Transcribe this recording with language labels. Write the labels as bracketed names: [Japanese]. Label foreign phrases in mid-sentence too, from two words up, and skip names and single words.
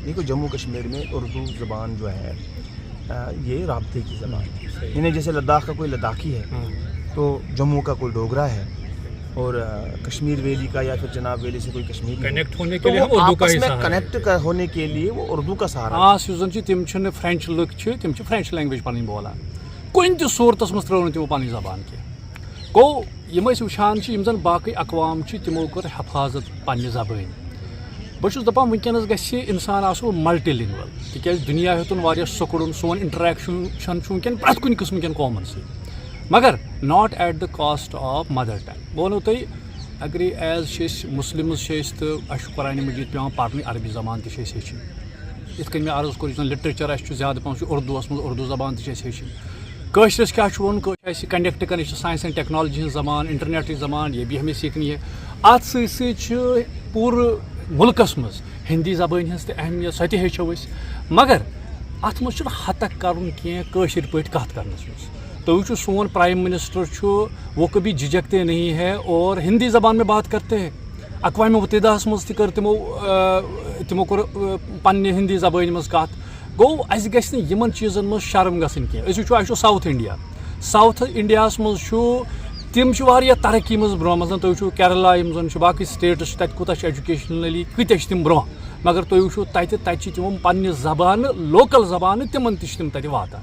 [Urdu] دیکھو جموں کشمیر میں اردو زبان جو ہے یہ رابطے کی زبان ہے، یعنی جیسے لداخ کا کوئی لداخی ہے تو جموں کا کوئی ڈوگرا ہے، اور کشمیر ویلی کا یا پھر جناب ویلی سے کوئی کشمیری کنیکٹ ہونے کے لیے اردو کا ہی سہارا، کنیکٹ ہونے کے لیے وہ اردو کا سہارا۔ [Kashmiri] خاص یُس زن چھِ تِم چھِنہٕ فرینچ لُکھ چھِ تِم چھِ [English] French language [Kashmiri] پنٕنۍ بولان، کُنہِ تہِ صوٗرتس منٛز ترٛٲو نہٕ تِمو پنٕنۍ زبان کینٛہہ۔ گوٚو یِم أسۍ وٕچھان چھِ یِم زن باقٕے اقوام چھِ تِمو کٔر حفاظت پننہِ زبٲنۍ۔ بہٕ چھُس دپان وٕنکیٚنس گژھِ اِنسان آسُن ملٹی لنگول، تِکیازِ دُنیا ہیوٚتُن واریاہ سکُڑُن، سون انٹریکشن چھُ وٕنکیٚن پرٛٮ۪تھ کُنہِ قٕسمہٕ کٮ۪ن قومن سۭتۍ، مگر [English] not at the cost of mother tongue. [Kashmiri] بہٕ وَنو تۄہہِ اگرے ایز چھِ أسۍ مُسلِمٕز چھِ أسۍ تہٕ اَسہِ چھُ قرآنِ مجیٖد پیٚوان پرنہِ، عربی زبان تہِ چھِ أسۍ ہیٚچھِنۍ۔ یِتھ کٔنۍ مےٚ عرض کوٚر یُس زن لِٹریچر اَسہِ چھُ زیادٕ پہن چھُ اردوٗوس منٛز، اردوٗ زبان تہِ چھِ أسۍ ہیٚچھِنۍ۔ کٲشرِس کیٛاہ چھُ وَنُن، کٲشِر اَسہِ کنیکٹ کران، یہِ چھِ [English] science and technology [Kashmiri] ہٕنٛز زبان، انٹرنیٹٕچ زبان، [Urdu] یہ بھی ہمیں سیکھنی ہے۔ [Kashmiri] اتھ سۭتۍ سۭتۍ چھُ پوٗرٕ مُلکس منٛز ہِندی زبٲنۍ ہٕنٛز تہِ اہمیت، سۄ تہِ ہیٚچھو أسۍ، مگر اتھ منٛز چھُنہٕ ہتک کرُن کینٛہہ کٲشِر پٲٹھۍ کتھ کرنس منٛز۔ تُہۍ وٕچھِو سون [English] Prime Minister [Urdu] چھُ، وہ کبھی جھجکتے نہیں ہے اور ہندی زبان میں بات کرتے ہیں۔ [Kashmiri] اقوام متحدہس منٛز تہِ کٔر تِمو کوٚر پننہِ ہندی زبٲنۍ منٛز کتھ۔ گوٚو اَسہِ گژھِ نہٕ یِمن چیٖزن منٛز شرم گژھٕنۍ کینٛہہ۔ أسۍ وٕچھو اَسہِ چھُ ساوُتھ انڈیا، ساوُتھ انڈیاہس منٛز چھُ، تِم چھِ واریاہ ترقی منٛز برونٛہہ، مثلاً تُہۍ وٕچھو کیرلا یِم زن چھِ باقٕے سٹیٹس چھِ، تتہِ کوٗتاہ چھِ ایجوکیشنلی کۭتیاہ چھِ تِم برونٛہہ، مگر تُہۍ وٕچھو تتہِ چھِ تِمو پننہِ زبانہٕ، لوکل زبانہٕ تِمن تہِ چھِ تِم تتہِ واتان۔